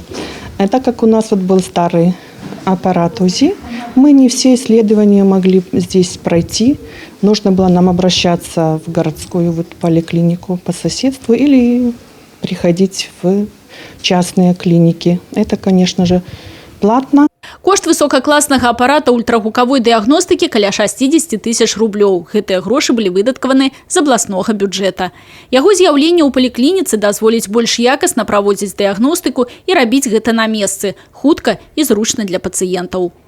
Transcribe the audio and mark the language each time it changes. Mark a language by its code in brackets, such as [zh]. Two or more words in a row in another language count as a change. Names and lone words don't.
[ru] А так как у нас вот был старый аппарат УЗИ, мы не все исследования могли здесь пройти. Нужно было нам обращаться в городскую поликлинику по соседству или приходить в частные клиники. Это, конечно же, платно. [be] Кошт высокакласнага апарата ультрагукавой дыягностыкі каля 60 тысяч рублёў. Гэтыя грошы былі выдаткаваны з абласнога бюджэта. Яго з'яўленне ў паліклініцы дазволіць больш якасна праводзіць дыягностыку і рабіць гэта на месцы, хутка і зручна для пацыентаў.